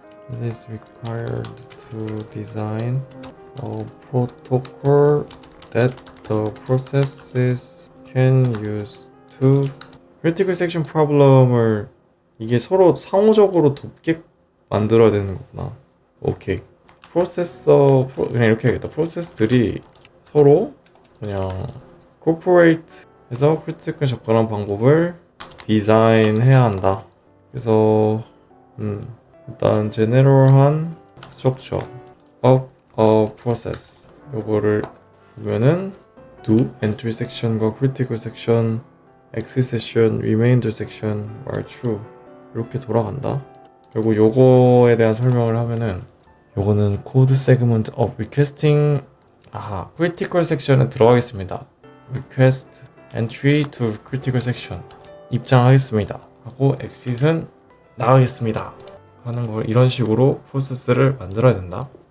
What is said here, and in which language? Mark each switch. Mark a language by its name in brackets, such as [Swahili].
[English] It is required to design a protocol that the processes can use to critical section problem을 [Korean] 이게 서로 상호적으로 돕게 만들어야 되는 거구나. 오케이. 그냥 이렇게 해야겠다. 프로세스들이 서로 그냥 corporate 해서 critical 접근하는 방법을 디자인해야 한다. 그래서 일단 general한 structure of a process 요거를 보면은 do entry section과 critical section, exit section, remainder section, while true 이렇게 돌아간다. 그리고 요거에 대한 설명을 하면은 요거는 [English] code segment of requesting critical section [Korean] 에 들어가겠습니다. [English] request entry to critical section [Korean] 입장하겠습니다 하고 exit은 나가겠습니다 하는 걸 이런 식으로 프로세스를 만들어야 된다.